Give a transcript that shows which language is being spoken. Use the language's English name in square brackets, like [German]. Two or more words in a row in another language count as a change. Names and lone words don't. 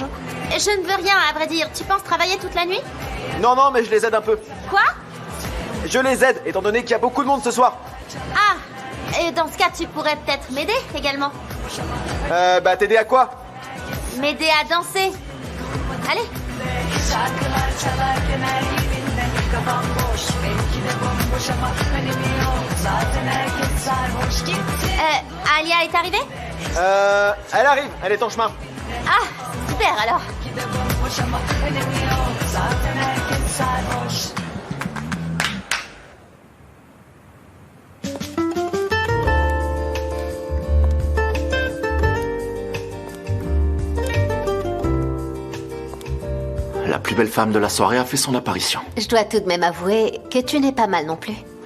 [French] Je ne veux rien, à vrai dire. Tu penses travailler toute la nuit? Non, non, mais je les aide un peu. Quoi? Je les aide, étant donné qu'il y a beaucoup de monde ce soir. Ah, et dans ce cas, tu pourrais peut-être m'aider également. Bah t'aider à quoi? M'aider à danser. Allez. [Turkish] Şarkılar çalarken her yerinde. Kafam boş belki de bomboş ama önemi yok, zaten herkes sarhoş. Gittim [French] Alia est arrivée? Elle arrive, elle est en chemin. Ah, super alors. [Turkish] belki de bomboş ama önemi yok, zaten herkes sarhoş. [French] La plus belle femme de la soirée a fait son apparition. Je dois tout de même avouer que tu n'es pas mal non plus.